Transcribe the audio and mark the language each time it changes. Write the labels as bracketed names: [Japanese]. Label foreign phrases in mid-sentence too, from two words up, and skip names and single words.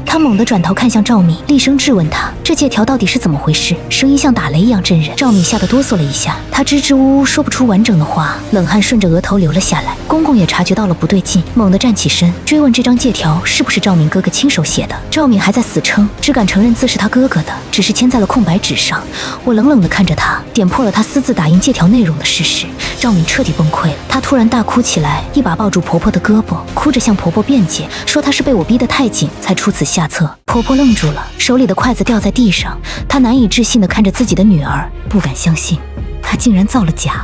[Chinese] 他猛地轉頭看向趙敏，厲聲質問他：“這借條到底是怎麼回事？” 聲音像打雷一樣震人。趙敏嚇得哆嗦了一下，他支支吾吾說不出完整的話，冷汗順着額頭流了下來。公公也察覺到了不對勁，猛地站起身，追問這張借條是不是趙敏哥哥親手寫的。趙敏還在死撐，只敢承認字是他哥哥的，只是簽在了空白紙上。我冷冷地看着他，點破了他私自打印借條內容的事實。趙敏徹底崩潰了，她突然大哭起來，一把抱住婆婆的胳膊，哭着向婆婆辯解，說她是被我逼得太緊才出此下策。婆婆愣住了，手裡的筷子掉在地上，她難以置信地看着自己的女兒，不敢相信她竟然造了假。